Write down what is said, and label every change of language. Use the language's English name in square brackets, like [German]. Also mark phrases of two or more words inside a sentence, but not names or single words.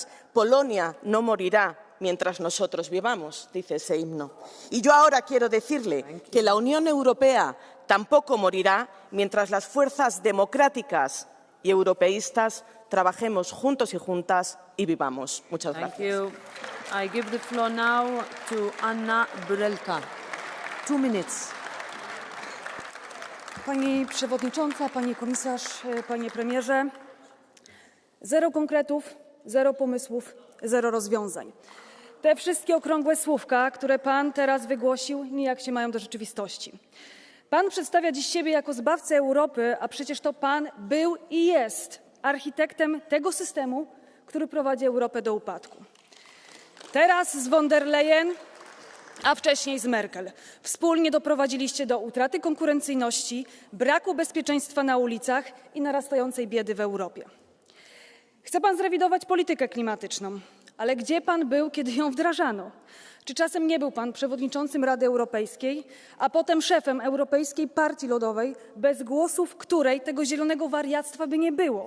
[Spanish] Polonia no morirá mientras nosotros vivamos, dice ese himno. Y yo ahora quiero decirle que la Unión Europea tampoco morirá mientras las fuerzas democráticas y europeístas trabajemos juntos y juntas y vivamos. Muchas gracias. [English] Thank you. I give the floor now to Anna Brelka. 2 minutes. [Polish] Pani Przewodnicząca, Pani Komisarz, Panie Premierze. Zero konkretów, zero pomysłów, zero rozwiązań. Te wszystkie okrągłe słówka, które Pan teraz wygłosił, nijak się mają do rzeczywistości. Pan przedstawia dziś siebie jako zbawcę Europy, a przecież to Pan był i jest architektem tego systemu, który prowadzi Europę do upadku. Teraz z von der Leyen, a wcześniej z Merkel. Wspólnie doprowadziliście do utraty konkurencyjności, braku bezpieczeństwa na ulicach i narastającej biedy w Europie. Chce Pan zrewidować politykę klimatyczną, ale gdzie Pan był, kiedy ją wdrażano? Czy czasem nie był Pan przewodniczącym Rady Europejskiej, a potem szefem Europejskiej Partii Ludowej, bez głosów której tego zielonego wariactwa by nie było?